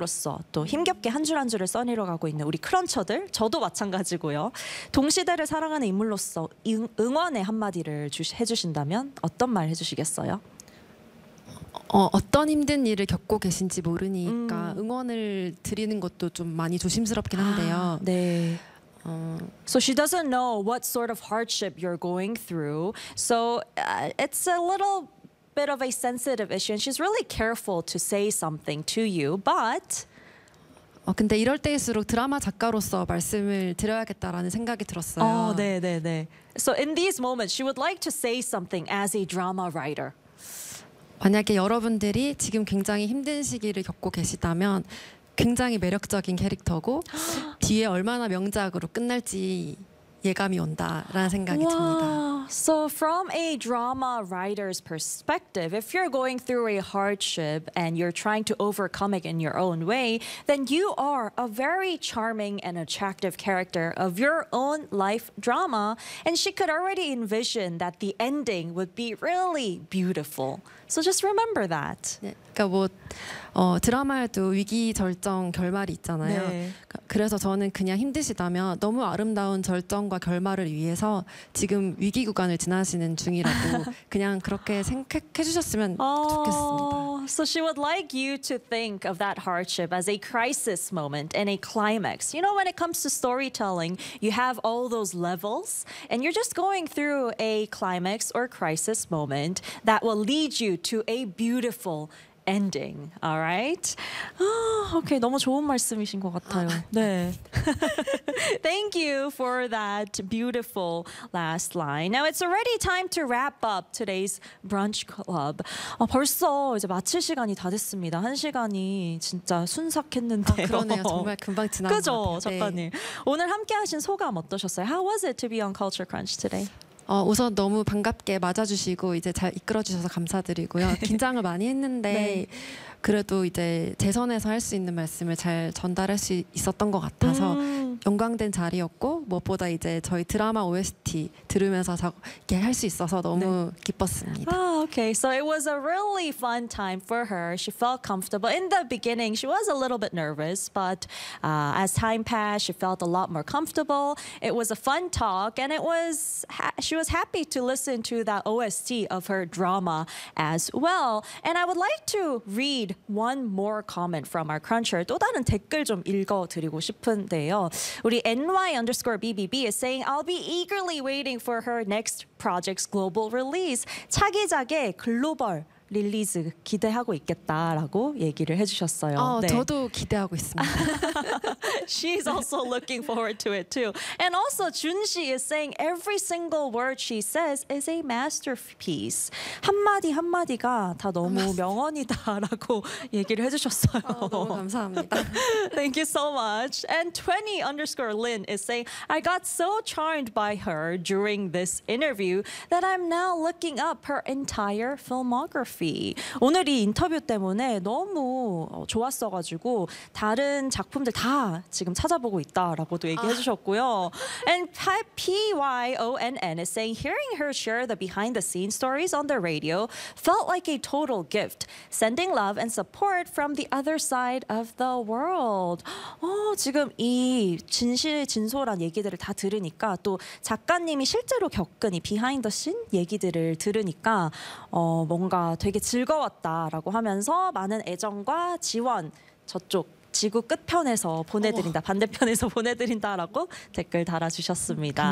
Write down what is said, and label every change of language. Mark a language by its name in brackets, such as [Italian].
[Korean] 로서 또 힘겹게 한 줄 한 줄을 써내려가고 있는 우리 크런처들, 저도 마찬가지고요. 동시대를 살아가는 인물로서 응원의 한마디를 해주신다면 어떤 말 해주시겠어요? 어떤 힘든 일을 겪고 계신지 모르니까 응원을 드리는 것도 좀 많이 조심스럽긴 한데요. 아, 네. [English] So she doesn't know what sort of hardship you're going through. So it's a little bit of a sensitive issue, and she's really careful to say something to you. But [Korean] 근데 이럴 때일수록 드라마 작가로서 말씀을 드려야겠다라는 생각이 들었어요. 네. [English] So in these moments, she would like to say something as a drama writer. [Korean] 만약에 여러분들이 지금 굉장히 힘든 시기를 겪고 계시다면 굉장히 매력적인 캐릭터고 뒤에 얼마나 명작으로 끝날지 예감이 온다라는 생각이 와. 듭니다. [English] So from a drama writer's perspective, if you're going through a hardship and you're trying to overcome it in your own way, then you are a very charming and attractive character of your own life drama. And she could already envision that the ending would be really beautiful. So just remember that. [Korean] 네. 그러니까 뭐 드라마에도 위기절정 결말이 있잖아요. 네. 그래서 저는 그냥 힘드시다면 너무 아름다운 절정과 결말을 위해서 지금 위기 구간을 지나시는 중이라고 그냥 그렇게 생각해 주셨으면 좋겠습니다. [English] So she would like you to think of that hardship as a crisis moment and a climax. You know, when it comes to storytelling, you have all those levels and you're just going through a climax or crisis moment that will lead you to a beautiful ending, all right? Okay, [Korean] 너무 좋은 말씀이신 것 같아요. 네. [English] Thank you for that beautiful last line. Now it's already time to wrap up today's brunch club. [Korean] 벌써 이제 마칠 시간이 다 됐습니다. 한 시간이 진짜 순삭했는데. 그러네요. 정말 금방 지난 것 같아요. 그죠, 작가님. 네. 오늘 함께하신 소감 어떠셨어요? [English] How was it to be on Culture Crunch today? [Korean] 우선 너무 반갑게 맞아주시고 이제 잘 이끌어주셔서 감사드리고요. 긴장을 많이 했는데 네. 그래도 이제 제 선에서 할 수 있는 말씀을 잘 전달할 수 있었던 것 같아서 영광된 자리였고 무엇보다 이제 저희 드라마 OST 들으면서 이렇게 할 수 있어서 너무 네. 기뻤습니다. [English] Okay, so it was a really fun time for her. She felt comfortable. In the beginning, she was a little bit nervous, but as time passed, she felt a lot more comfortable. It was a fun talk, and it was she was happy to listen to that OST of her drama as well. And I would like to read one more comment from our cruncher. [Korean] 또 다른 댓글 좀 읽어드리고 싶은데요. [English] 우리 NY_BBB is saying, I'll be eagerly waiting for her next project's global release. [Korean] 차기작의 글로벌 릴리즈 기대하고 있겠다라고 얘기를 해주셨어요. 네. 저도 기대하고 있습니다. [English] She's also looking forward to it too. And also, 준씨 is saying every single word she says is a masterpiece. [Korean] 한마디 한마디가 다 너무 명언이다라고 얘기를 해주셨어요. 너무 감사합니다. [English] Thank you so much. And 20_Lin is saying, I got so charmed by her during this interview that I'm now looking up her entire filmography. [Korean] 오늘 이 인터뷰 때문에 너무 좋았어가지고 다른 작품들 다 지금 찾아보고 있다라고도 얘기해 주셨고요. [English] And PYONN is saying hearing her share the behind the scenes stories on the radio felt like a total gift. Sending love and support from the other side of the world. [Korean] 지금 이 진솔한 얘기들을 다 들으니까 또 작가님이 실제로 겪은 이 [English] behind the scene [Korean] 얘기들을 들으니까 뭔가 되게 즐거웠다라고 하면서 많은 애정과 지원 저쪽 지구 끝편에서 보내드린다 반대편에서 보내드린다라고 댓글 달아주셨습니다.